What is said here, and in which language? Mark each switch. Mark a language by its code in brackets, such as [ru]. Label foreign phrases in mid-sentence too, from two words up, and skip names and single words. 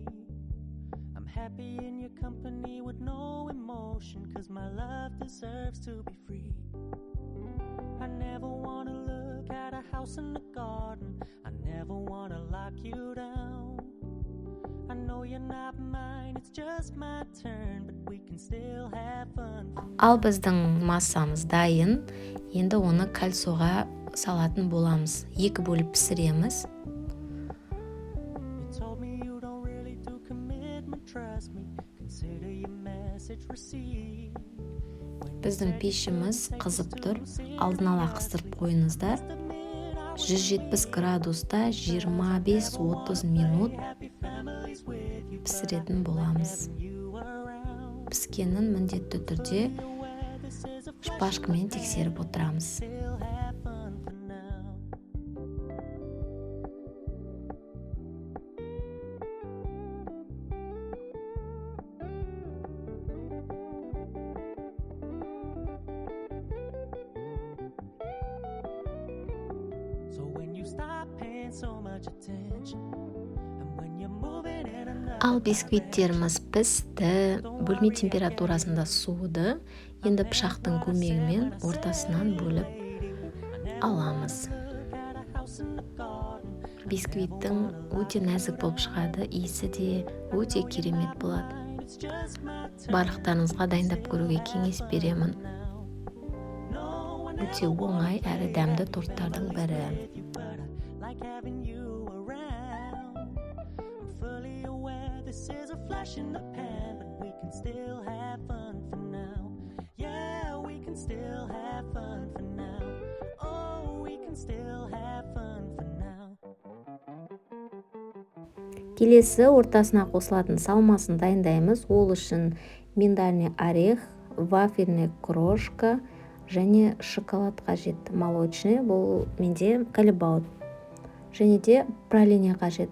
[en] I'm happy in your company with no emotion, 'cause my love deserves to be free. I never wanna look at a house in the garden, I never wanna lock you down. I know you're not mine, it's just my turn, but we can still have fun. [kk] Ал біздің массамыз дайын. Енді оны кальцоға салатын боламыз. 2 бөліп пісіреміз. [en] You told me you don't really do commitment, trust me. Consider your message received. [kk] Біздің пешіміз қызып тұр. Алдын ала қыздырып қойыңыздар. 170 градуста 25-30 минут пісіретін боламыз. Піскенін міндетті түрде шпажкамен тексеріп отырамыз. [en] Still have fun for now. So when you stop paying so much attention, and when you're moving in another [kk] Ал бисквиттеріміз пісті, бөлме температурасында суыды. Енді пышақтың көмегімен ортасынан бөліп аламыз. [en] got a house in the garden, [kk] Бисквиттің өте нәзік болып шығады, иісі де өте керемет болады. [en] it's just my time [kk] Барлықтарыңызға дайындап көруге кеңес беремін. [en] now. No one [kk] Өте оңай әрі дәмді торттардың бірі. [en] with you, but I like having you around. I'm fully aware this is a flash in the pan, but we can still have fun for now. Yeah, we can still have fun for now. Oh, we can still have fun for now. [kk] Келесі ортасына қосылатын салмасын дайындаймыз. Ол үшін [ru] миндальный орех, вафельный крошка [kk] және шоколад қажет. Молочный, бұл менде калибаут. Және де пралине қажет.